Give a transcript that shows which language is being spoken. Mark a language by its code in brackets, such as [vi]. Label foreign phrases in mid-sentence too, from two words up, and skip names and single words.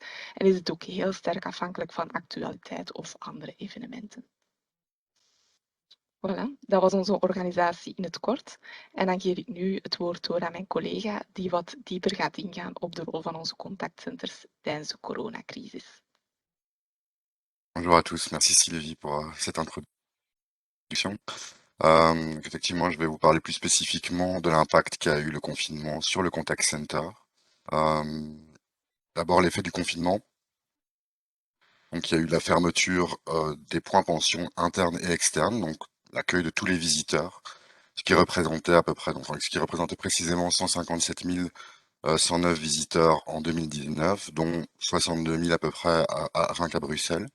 [nl] En is het ook heel sterk afhankelijk van actualiteit of andere evenementen. Voilà, dat was onze organisatie in het kort. En dan geef ik nu het woord door aan mijn collega die wat dieper gaat ingaan op de rol van onze contactcenters tijdens de coronacrisis. [fr] Bonjour à tous, merci Sylvie pour cette introduction. Effectivement, je vais vous parler plus spécifiquement de l'impact qu'a eu le confinement sur le [en] contact center. [fr] Euh, D'abord, l'effet du confinement. Donc, il y a eu la fermeture des points pension internes et externes, donc l'accueil de tous les visiteurs, ce qui représentait à peu près, donc, enfin, ce qui représentait précisément 157 109 visiteurs en 2019, dont 62 000 à peu près rien qu'à Bruxelles.